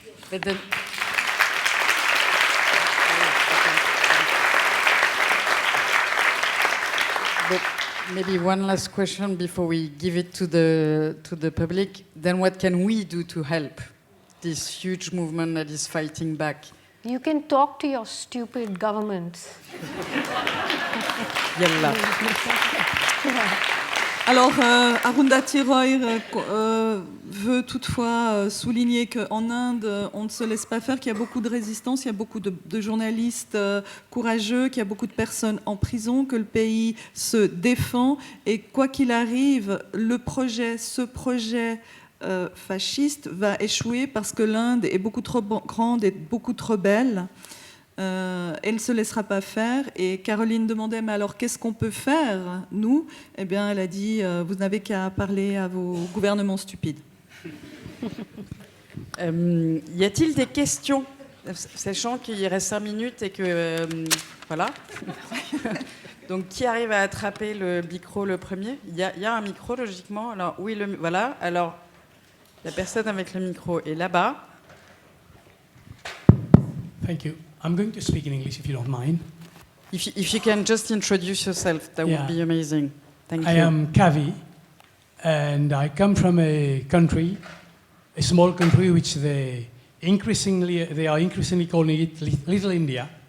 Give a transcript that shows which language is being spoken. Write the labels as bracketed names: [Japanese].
[English] But then, but maybe one last question before we give it to the public. Then what can we do to help this huge movement that is fighting back? You can talk to your stupid governments. [Arabic] Yalla. [French] Alors, Arundhati Roy veut toutefois souligner qu'en Inde, on ne se laisse pas faire, qu'il y a beaucoup de résistance, il y a beaucoup de journalistes courageux, qu'il y a beaucoup de personnes en prison, que le pays se défend, et quoi qu'il arrive, ce projet fasciste va échouer parce que l'Inde est beaucoup trop grande et beaucoup trop belle. Elle ne se laissera pas faire. Et Caroline demandait, mais alors qu'est-ce qu'on peut faire, nous? Eh bien, elle a dit, vous n'avez qu'à parler à vos gouvernements stupides. Y a-t-il des questions? Sachant qu'il reste 5 minutes et que... voilà. Donc, qui arrive à attraper le micro le premier? Il y a un micro, logiquement. Alors, oui, voilà. Alors, la personne avec le micro est là-bas. [English] Thank you. I'm going to speak in English if you don't mind. If you can just introduce yourself, that would be amazing. Thank I you. am Kavi, and I come from a country, a small country which they are increasingly calling it Little India.